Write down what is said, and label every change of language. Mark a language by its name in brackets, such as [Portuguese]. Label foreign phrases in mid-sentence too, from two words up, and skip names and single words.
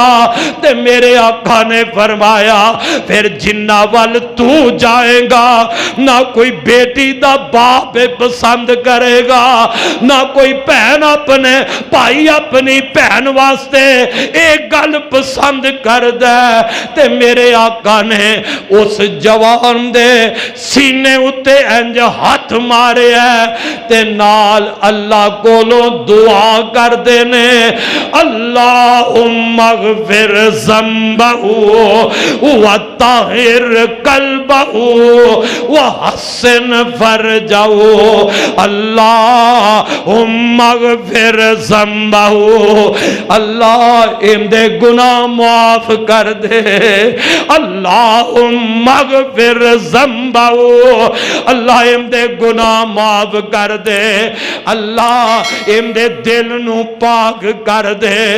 [Punjabi] ਤੇ ਮੇਰੇ ਆਕਾ ਨੇ ਫ਼ਰਮਾਇਆ ਫਿਰ ਜਿੰਨਾ ਵੱਲ ਤੂ ਜਾਏਗਾ, ਨਾ ਕੋਈ ਬੇਟੀ ਦਾ ਬਾਪ ਪਸੰਦ ਕਰੇਗਾ, ਨਾ ਕੋਈ ਭੈਣ ਅਪਨੇ ਭਾਈ ਅਪਨੀ ਭੈਣ ਵਾਸਤੇ ਏਕ ਗੱਲ ਪਸੰਦ ਕਰਦਾ। ਤੇ ਮੇਰੇ ਆਕਾ ਨੇ ਉਸ ਜਵਾਨ ਦੇ ਸੀਨੇ ਉੱਤੇ ਇੰਜ ਹੱਥ ਮਾਰੇ ਤੇ ਨਾਲ ਅੱਲਾਹ ਕੋਲੋਂ ਦੁਆ ਕਰਦੇ ਨੇ, [Arabic] اللهم اغفر ذنبه وطهر قلبه وحصن فرجه، اللهم اغفر ذنبه, [Punjabi] ਅੱਲਾਹ ਇਨਦੇ ਗੁਨਾਹ ਮਾਫ਼ ਕਰ ਦੇ। [Arabic] اللهم اغفر ذنبه, [Punjabi] ਅੱਲਾਹ ਇਨਦੇ ਗੁਨਾਹ ਮਾਫ਼ ਕਰ ਦੇ। ਅੱਲਾਹ ਇਨਦੇ ਦਿਲ ਨੂ ਪਾਕ ਕਰ ਦੇ।